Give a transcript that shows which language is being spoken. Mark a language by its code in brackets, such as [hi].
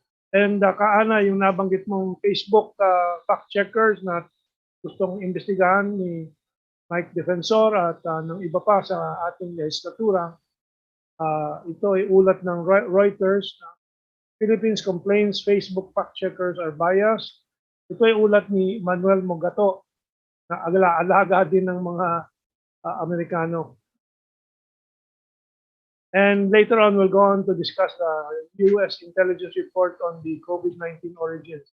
[tl] And Kaana, yung nabanggit mong Facebook fact checkers na gustong imbestigahan ni Mike Defensor at ng iba pa sa ating legislatura, ito ay ulat ng Reuters. [en] Philippines complains Facebook fact checkers are biased. [tl] Ito ay ulat ni Manuel Mogato na alaga din ng mga Amerikano. [en] And later on, we'll go on to discuss the U.S. intelligence report on the COVID-19 origins.